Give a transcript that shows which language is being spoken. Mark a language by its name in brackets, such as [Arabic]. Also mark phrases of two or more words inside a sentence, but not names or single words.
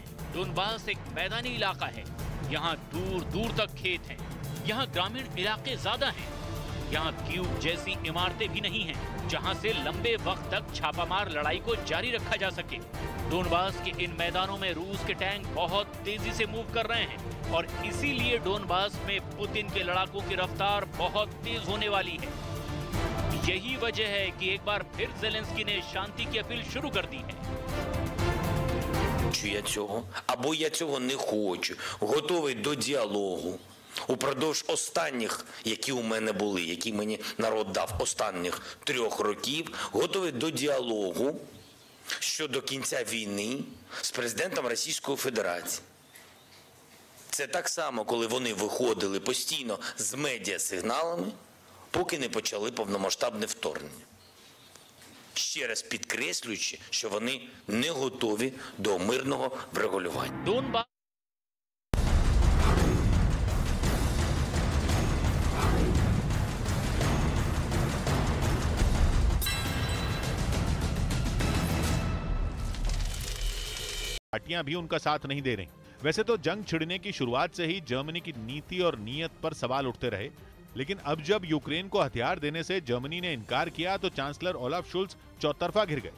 [Hindi] डोनबास एक मैदानी इलाका है, यहाँ दूर दूर तक खेत हैं, यहाँ ग्रामीण इलाके ज्यादा हैं, यहाँ कीव जैसी इमारतें भी नहीं हैं, जहाँ से लंबे वक्त तक छापामार लड़ाई को जारी रखा जा सके। डोनबास के इन मैदानों में रूस के टैंक बहुत तेजी से मूव कर रहे हैं और इसीलिए डोनबास में पुतिन के लड़ाकों की रफ्तार बहुत तेज होने वाली है। यही वजह है कि एक बार फिर ज़ेलेंस्की ने शांति की अपील शुरू कर दी है। [Ukrainian] Я цього, або я цього не хочу, готовий до діалогу. Упродовж останніх, які у мене були, які мені народ дав останніх 3 років, готовий до діалогу щодо кінця війни з президентом Російської Федерації. Це так само, коли вони виходили постійно з медіасигналами, поки не почали повномасштабне вторгнення. Ще раз підкреслюючи, що вони не готові до мирного врегулювання. [Hindi] पार्टियां भी उनका साथ नहीं दे रही। वैसे तो जंग छिड़ने की शुरुआत से ही जर्मनी की नीति और नीयत पर सवाल उठते रहे, लेकिन अब जब यूक्रेन को हथियार देने से जर्मनी ने इनकार किया तो चांसलर ओलाफ शुल्ज चौतरफा घिर गए।